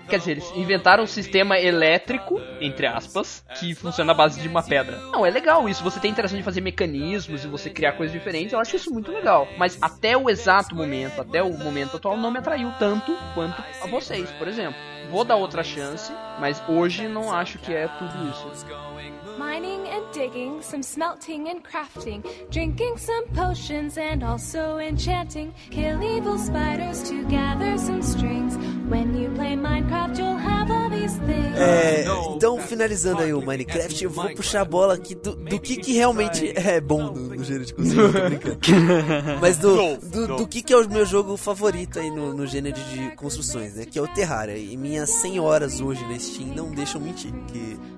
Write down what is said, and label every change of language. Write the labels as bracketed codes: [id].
[pt] Quer dizer, eles inventaram um sistema elétrico, entre aspas, que funciona à base de uma pedra. Não, é legal isso. Você tem interação de fazer mecanismos e você criar coisas diferentes. Eu acho isso muito legal. Mas até o exato momento, até o momento atual, não me atraiu tanto quanto a vocês, por exemplo. Vou dar outra chance, mas hoje não acho que é tudo isso. [en] Mining and digging, some smelting and crafting, drinking some potions and also enchanting, kill evil spiders to gather some strings. When you play Minecraft, you'll have all these things. [pt] Então finalizando aí o Minecraft, eu vou puxar a bola aqui do que realmente é bom no gênero de construção, mas do que é o meu jogo favorito aí no gênero de construções, né? Que é o Terraria. E minhas 100 horas hoje na Steam não deixam mentir que...